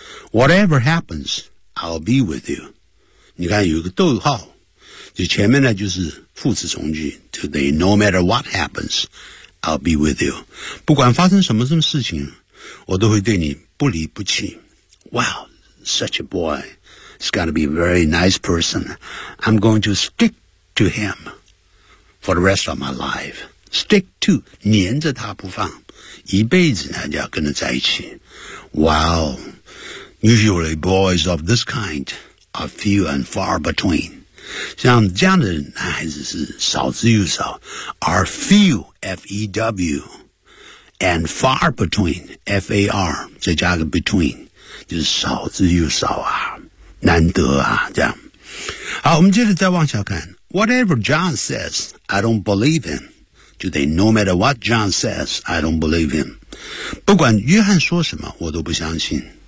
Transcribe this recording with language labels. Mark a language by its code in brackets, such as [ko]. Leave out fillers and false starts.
[en] whatever happens, I'll be with you。 [zh] 你看有一个逗号，就前面呢就是副词从句，就等于 [en] no matter what happens, I'll be with you。 [zh] 不管发生什么事情，我都会对你不离不弃。 [en] Wow, such a boy. He's going to be a very nice person. I'm going to stick to him for the rest of my life. Stick to, [zh] 黏着他不放，一辈子呢就要跟他在一起。 [en] Wow, usually boys of this kind are few and far between. [zh] 像这样的男孩子是少之又少， [en] are few, F-E-W, and far between, F-A-R, [zh] 再加个 between, 就是少之又少啊。难得啊，这样。好，我们接着再往下看。 [en] Whatever John says, I don't believe him. [zh] 就等于 [en] no matter what John says, I don't believe him. [zh] 不管约翰说什么，我都不相信。